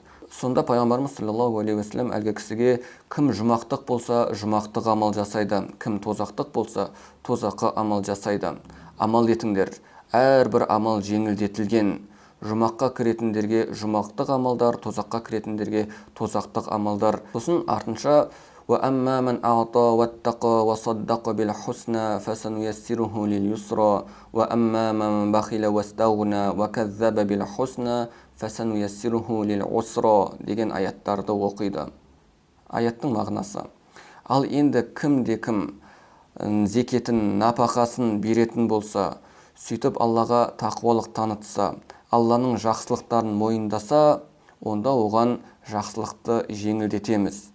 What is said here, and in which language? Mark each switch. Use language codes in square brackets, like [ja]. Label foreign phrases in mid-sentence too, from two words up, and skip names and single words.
[kk] Сонда пайғамбарымыз [ar] صلى الله عليه وسلم [kk] әлгі кісіге: кім жұмақтық болса, жұмақтық амал жасайды, кім тозақтық болса, тозаққа амал жасайды. Амал етіңдер. Әрбір амал жеңілдетілген. Жұмаққа кіретіндерге жұмақтық амалдар, тозаққа кіретіндерге тозақтық амалдар. Сосын артынша: [ar] وَأَمَّا مَنْ أَعْطَى وَاتَّقَى وَصَدَّقَ بِالْحُسْنَى فَسَنُيَسِّرُهُ لِلْيُسْرَى وَأَمَّا مَنْ بَخِلَ وَاسْتَغْنَى وَكَذَّبَ بِالْحُسْنَى فَسَنُيَسِّرُهُ لِلْعُسْرَى [kk] деген аяттарды оқиды. Аяттың мағынасы: ал енді кім зекетін, напақасын беретін болса, сөйтіп Аллаға тақуалық танытса, Алланың жақсылықтарын мойындаса, онда оған жақсылықты жеңілдетеміз.